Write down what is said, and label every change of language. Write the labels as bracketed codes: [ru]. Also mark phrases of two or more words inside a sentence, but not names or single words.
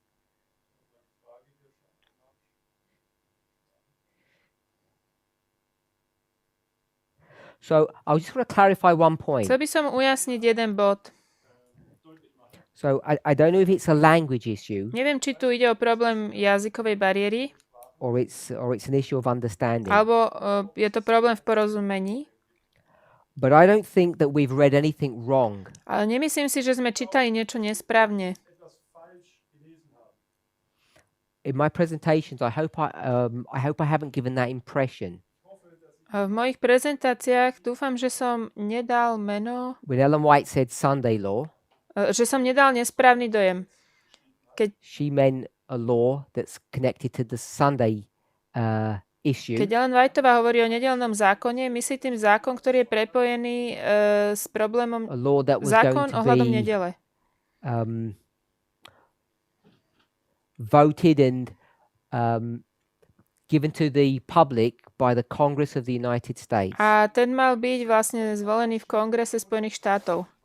[en] So I just want to clarify one point. [sk] Chcel by som ujasniť jeden bod. [en] So I don't know if it's a language issue [sk] Neviem, či tu ide o problém jazykovej bariéry, [en] or it's an issue of understanding. [sk] alebo je to problém v porozumení. [en] But I don't think that we've read anything wrong. [sk] Ale nemyslím si, že sme čítali niečo nesprávne. [en] In my presentations, I hope I haven't given that impression. [sk] V mojich prezentáciách dúfam, že som nedal meno, [en] When Ellen White said Sunday law, [sk] že som nedal nesprávny dojem. [en] she meant a law that's connected to the Sunday issue. [sk] Keď Ellen Whiteová hovorí o nedeľnom zákone, myslí tým zákon, ktorý je prepojený s problémom [en] A law that was [sk] zákon [en] going to [sk] ohľadom [en] be [sk] nedele. [en] Voted and given to the public by the Congress of the United States. [sk] A ten mal byť vlastne zvolený v Kongrese Spojených štátov.